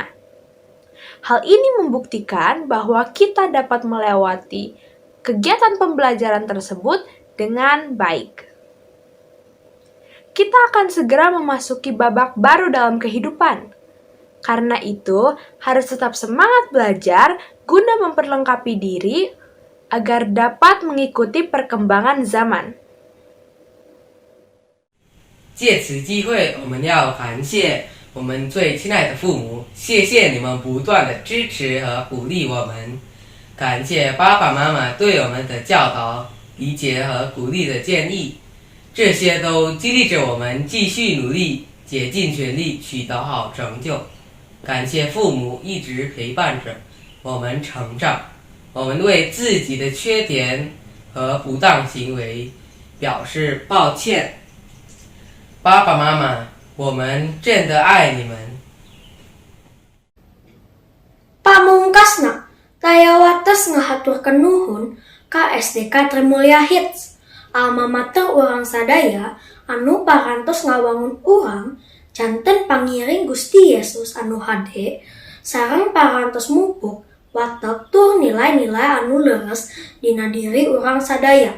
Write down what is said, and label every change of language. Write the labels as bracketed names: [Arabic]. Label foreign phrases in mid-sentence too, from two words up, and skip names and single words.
[Indonesian] Hal ini membuktikan bahwa kita dapat melewati kegiatan pembelajaran tersebut dengan baik. Kita akan segera memasuki babak baru dalam kehidupan. Karena itu, harus tetap semangat belajar guna memperlengkapi diri agar dapat mengikuti perkembangan zaman. [Chinese] 借此机会，我们要感谢我们最亲爱的父母，谢谢你们不断的支持和鼓励我们，感谢爸爸妈妈对我们的教导、理解和鼓励的建议，这些都激励着我们继续努力，竭尽全力取得好成就。感谢父母一直陪伴着我们成长，我们为自己的缺点和不当行为表示抱歉。爸爸妈妈，我们真的爱你们。 [Sundanese] Pamungkasna, taya wates ngahaturkeun nuhun ka SDK Trimulya Hits, alma mater urang sadaya anu parantos ngawangun urang janten pangiring Gusti Yesus anu hade sareng parantos mupuk watek tur nilai-nilai anu leres dina diri urang sadaya.